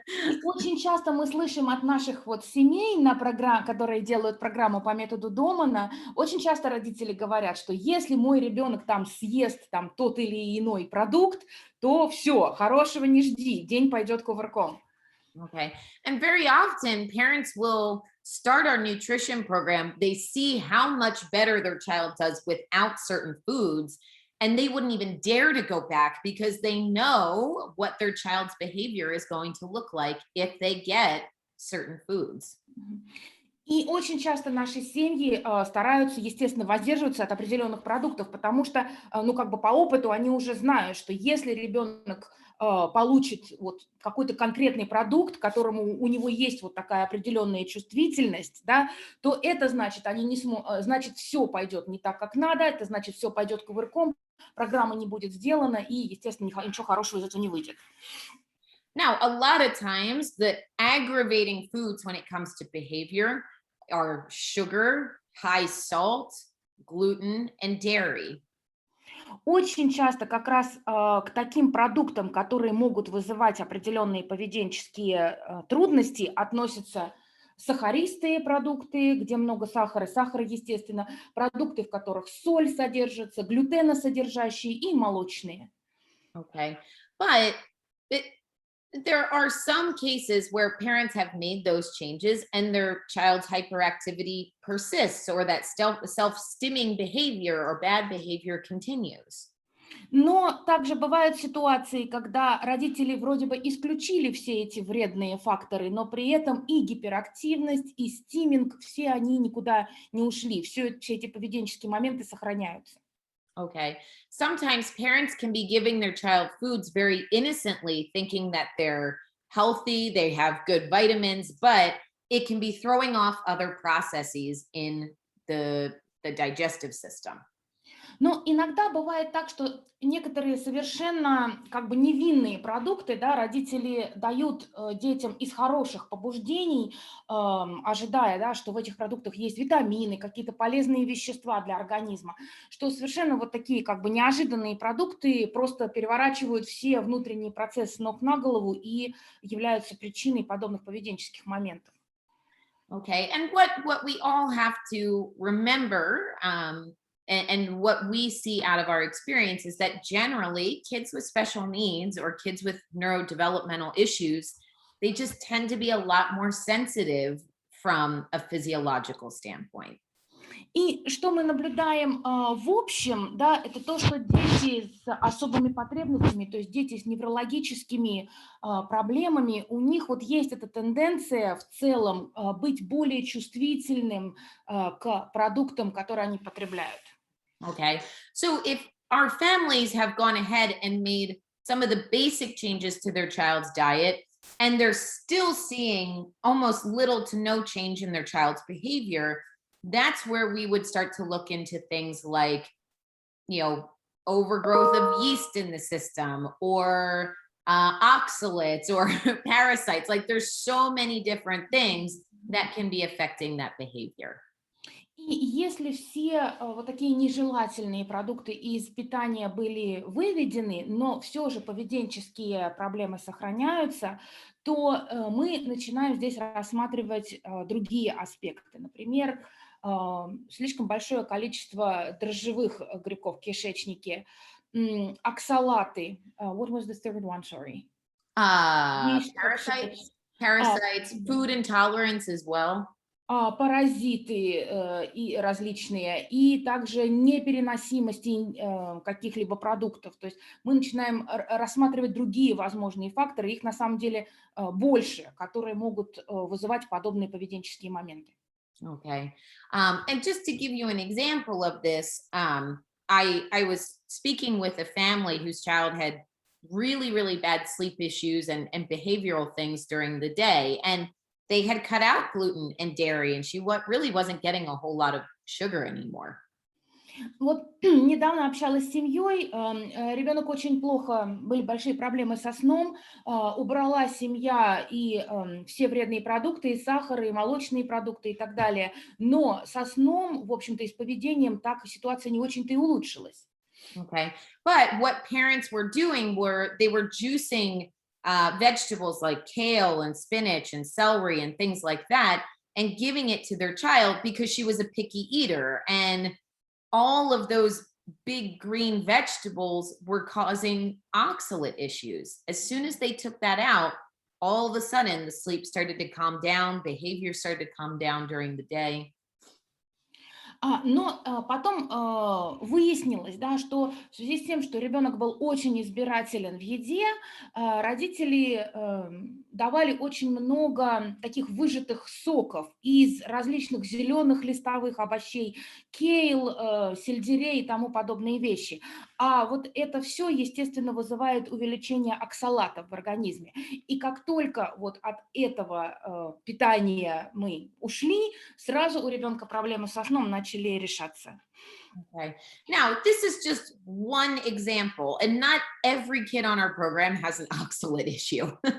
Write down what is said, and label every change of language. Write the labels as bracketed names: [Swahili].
[Russian] И очень часто мы слышим от наших вот семей, которые делают программу по методу Домана, очень часто родители говорят, что если мой ребенок там съест там тот или иной продукт, то все, хорошего не жди, день пойдет кувырком. [English] Okay. And very often parents will start our nutrition program. They see how much better their child does without certain foods, and they wouldn't even dare to go back because they know what their child's behavior is going to look like if they get certain foods. [Russian] И очень часто наши семьи стараются, естественно, воздерживаться от определенных продуктов, потому что, ну, как бы по опыту они уже знают, что если ребенок получит вот какой-то конкретный продукт, к которому у него есть вот такая определенная чувствительность, да, то это значит, значит, все пойдет не так, как надо, это значит, все пойдет кувырком, программа не будет сделана, и, естественно, ничего хорошего из этого не выйдет. [English] Now, a lot of times the aggravating foods when it comes to behavior are sugar, high salt, gluten, and dairy. [Russian] Очень часто как раз к таким продуктам, которые могут вызывать определенные поведенческие трудности, относятся сахаристые продукты, где много сахара, естественно, продукты, в которых соль содержится, глютеносодержащие и молочные. [English] Okay. But it, there are some cases where parents have made those changes and their child's hyperactivity persists, or that self-stimming behavior or bad behavior continues. [Russian] Но также бывают ситуации, когда родители вроде бы исключили все эти вредные факторы, но при этом и гиперактивность, и стиминг, все они никуда не ушли, все эти поведенческие моменты сохраняются. [English] Okay. Sometimes parents can be giving their child foods very innocently, thinking that they're healthy, they have good vitamins, but it can be throwing off other processes in the digestive system. [Russian] Но иногда бывает так, что некоторые совершенно как бы невинные продукты, да, родители дают детям из хороших побуждений, ожидая, да, что в этих продуктах есть витамины, какие-то полезные вещества для организма, что совершенно вот такие как бы неожиданные продукты просто переворачивают все внутренние процессы с ног на голову и являются причиной подобных поведенческих моментов. [English] Okay. And what we all have to remember, and what we see out of our experience, is that generally kids with special needs or kids with neurodevelopmental issues, they just tend to be a lot more sensitive from a physiological standpoint. [Russian] И что мы наблюдаем в общем, да, это то, что дети с особыми потребностями, то есть дети с неврологическими проблемами, у них вот есть эта тенденция в целом быть более чувствительным к продуктам, которые они потребляют. [English] Okay. So if our families have gone ahead and made some of the basic changes to their child's diet, and they're still seeing almost little to no change in their child's behavior, that's where we would start to look into things like, you know, overgrowth of yeast in the system or oxalates or parasites. Like there's so many different things that can be affecting that behavior. [Russian] И если все вот такие нежелательные продукты из питания были выведены, но все же поведенческие проблемы сохраняются, то мы начинаем здесь рассматривать другие аспекты. Например, слишком большое количество дрожжевых грибков в кишечнике, оксалаты. [English] What was the third one? Sorry. Yeast Parasites, oxalates. А, parasites, food intolerance as well. [Russian] Паразиты и различные, и также непереносимости каких-либо продуктов. То есть мы начинаем рассматривать другие возможные факторы, их на самом деле больше, которые могут вызывать подобные поведенческие моменты. [English] Okay. And just to give you an example of this, I was speaking with a family whose child had really, really bad sleep issues and behavioral things during the day. And they had cut out gluten and dairy, and she really wasn't getting a whole lot of sugar anymore. [Russian] Вот недавно общалась с семьей, ребенок очень плохо, были большие проблемы со сном, убрала семья и все вредные продукты, и сахар, и молочные продукты, и так далее. Но со сном, в общем-то, и с поведением так ситуация не очень-то и улучшилась. [English] Okay. But what parents were doing were they were juicing vegetables like kale and spinach and celery and things like that and giving it to their child because she was a picky eater. And all of those big green vegetables were causing oxalate issues. As soon as they took that out, all of a sudden the sleep started to calm down, behavior started to calm down during the day. [Russian] Но потом выяснилось, да, что в связи с тем, что ребенок был очень избирателен в еде, родители давали очень много таких выжатых соков из различных зеленых листовых овощей, кейл, сельдерей и тому подобные вещи. А вот это все, естественно, вызывает увеличение оксалатов в организме. И как только вот от этого питания мы ушли, сразу у ребенка проблемы со сном начали решаться. [English] Okay. Now, this is just one example, and not every kid on our program has an oxalate issue.